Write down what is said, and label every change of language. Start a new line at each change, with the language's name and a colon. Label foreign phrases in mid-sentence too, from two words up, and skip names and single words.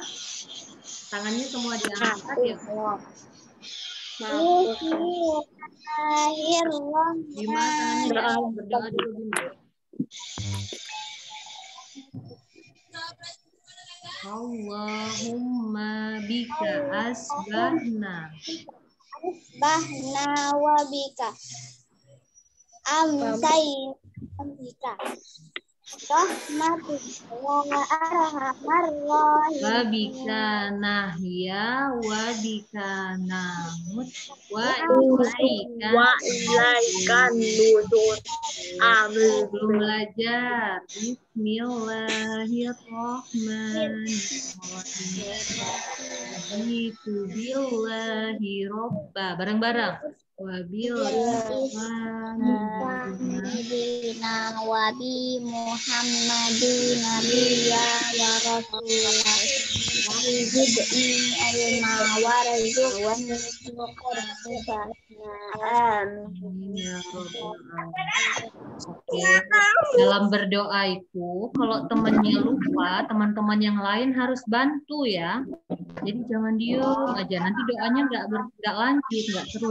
Indonesian: Tangannya semua diangkat ya. Gimana tangannya? Berdoa dulu gimana?
Arabic: اللهم بك أصبحنا وبك أمسينا بك رحمتك وأرحم الراحمين وبك نحيا وبك نموت وإليك النشور.
Indonesian: Amin. Belum belajar.
Arabic: بسم الله الرحمن الرحيم. بالله ربا. Bareng-bareng. محمدنا وبمحمد نبيا ورسوله زدني علما وارزقني آمين يا رب العالمين.
Indonesian: Oke, dalam berdoa itu kalau temannya lupa, teman-teman yang lain harus bantu ya. Jadi jangan diem aja, nanti doanya nggak lanjut, nggak terus.